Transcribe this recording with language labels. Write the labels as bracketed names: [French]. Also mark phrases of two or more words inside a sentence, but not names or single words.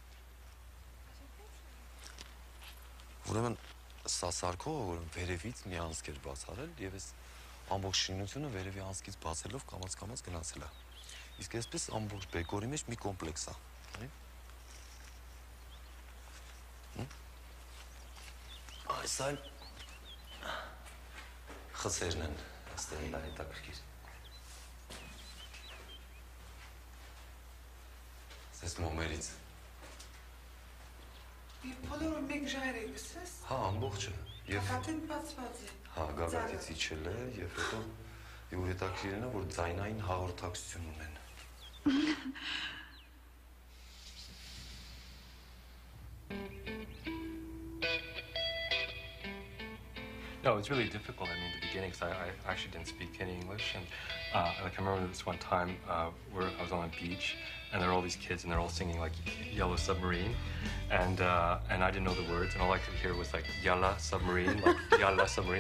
[Armenian] Ուրեմն սա սարքողը, որ վերևից մի անցք էր բացարել եւ այս ամբողջ շինությունը վերևի անցքից բացելով կամաց-կամաց գնացել է։ Իսկ այսպես ամբողջ բեկորի մեջ մի կոմպլեքս է։ Այս այլ խցերն են, այստեղ էլ հետաքրքիր։ Այս մոմերից։ Բոլորը մեկ ժայռ է գցես։ Հա, ամբողջը։ Հակատին բացված է։ Հա, գագաթից իջել է եւ հետո իուր հետաքրքիրն է, որ ձայնային հաղորդակցություն ունեն։ [English] No, it's really difficult. I mean, in the beginning, because I actually didn't speak any English, and like I remember this one time where I was on a beach, and there were all these kids, and they're all singing like "Yellow Submarine," and I didn't know the words, and all I could hear was like "Yalla Submarine," like "Yalla Submarine."